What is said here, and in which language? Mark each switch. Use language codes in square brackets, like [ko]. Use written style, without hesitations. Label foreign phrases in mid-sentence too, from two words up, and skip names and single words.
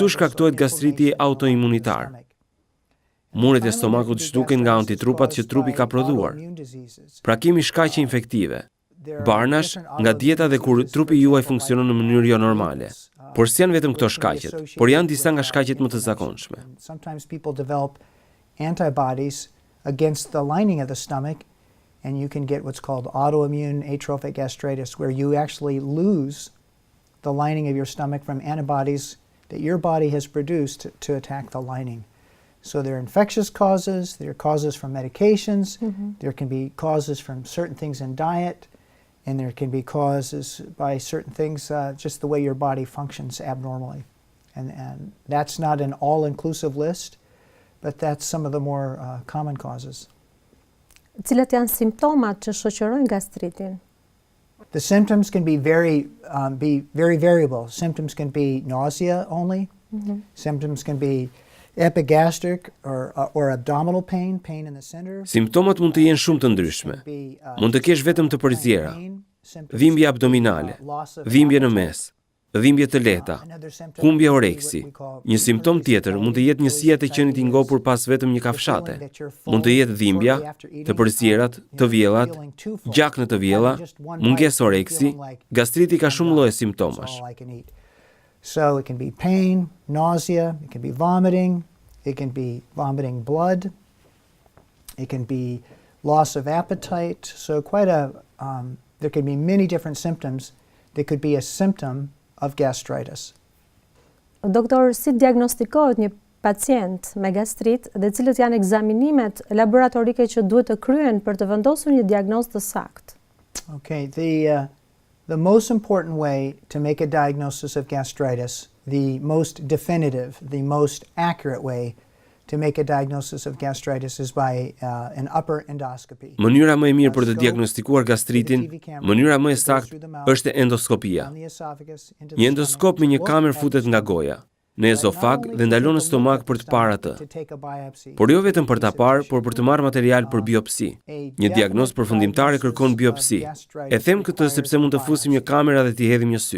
[sq] Kështu shkaktohet gastriti autoimunitar. Muret e stomakut zhduken nga antitrupat që trupi ka prodhuar. Pra kemi shkaqe infektive. Barnash nga dieta dhe kur trupi juaj funksionon në mënyrë jo normale. Por s'janë vetëm këto shkaqet, por janë disa nga shkaqet më të zakonshme. [en] Sometimes people develop antibodies against the lining of the stomach, and you can get what's called autoimmune atrophic gastritis, where you actually lose the lining of your stomach from antibodies that your body has produced to attack the lining. So there are infectious causes, there are causes from medications, there can be causes from certain things in diet, and there can be causes by certain things, just the way your body functions abnormally. And that's not an all-inclusive list, but that's some of the more common causes. [sq] Cilat janë simptomat që shoqërojnë gastritin? [en] The symptoms can be very variable. Symptoms can be nausea only. Symptoms can be epigastric or abdominal pain in the center. [sq] Simptomat mund të jenë shumë të ndryshme. Mund të kesh vetëm të përzjera, dhimbje abdominale, dhimbje në mes, dhimbje të lehta, humbje oreksi. Një simptom tjetër mund të jetë njësia e qenit i ngopur pas vetëm një kafshate. Mund të jetë dhimbja, të përzjerat, të vjellat, gjak në të vjella, mungesë oreksi. Gastriti ka shumë lloje simptomash. [en] So it can be pain, nausea, it can be vomiting, it can be vomiting blood, it can be loss of appetite. So there can be many different symptoms that could be a symptom of gastritis. [sq] Doktor, si diagnostikohet një pacient me gastrit dhe cilët janë ekzaminimet laboratorike që duhet të kryen për të vendosur një diagnozë të saktë? [en] Okay, the most important way to make a diagnosis of gastritis, the most definitive, the most accurate way to make a diagnosis of gastritis is by an upper endoscopy. [sq] Mënyra më e mirë për të diagnostikuar gastritin, mënyra më e saktë është endoskopia. Një endoskop me një kamerë futet nga goja në ezofag dhe ndalon në stomak për të parë atë. Por jo vetëm për ta parë, por për të marrë material për biopsi. Një diagnozë përfundimtare kërkon biopsi. E them këtë sepse mund të fusim një kamera dhe t'i hedhim një sy.